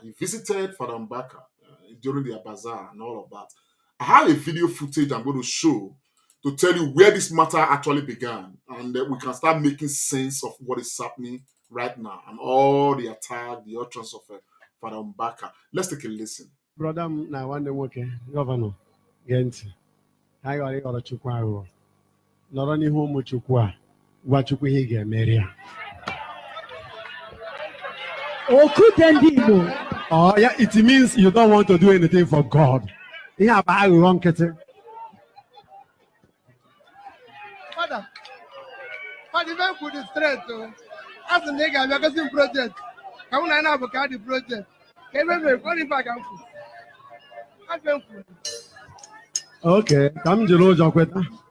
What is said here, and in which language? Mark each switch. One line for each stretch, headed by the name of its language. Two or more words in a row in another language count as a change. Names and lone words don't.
English: He visited Father Mbaka during the Bazaar and all of that. I have a video footage I'm going to show to tell you where this matter actually began, and we can start making sense of what is happening right now and all the attack, the utterance of Father Mbaka. Let's take a listen. Brother,
Igbo: na nwanne nwoke gọvanọ gee ntị ka anyị ghara ịghọrọ Chukwu aghụghọ nọrọ n'ihu ụmụ Chukwu a gwa Chukwu ihe ị ga-emeri ya.
English: Oh yeah, it means you don't want to do anything for God.
Igbo: Ihe a bụ aghụghọ nkịtị.
English: Father, even for the strength, as the nigga, we are getting project. Come on, I know about the project. Can we go back and Okay, come to Lord Jokweta.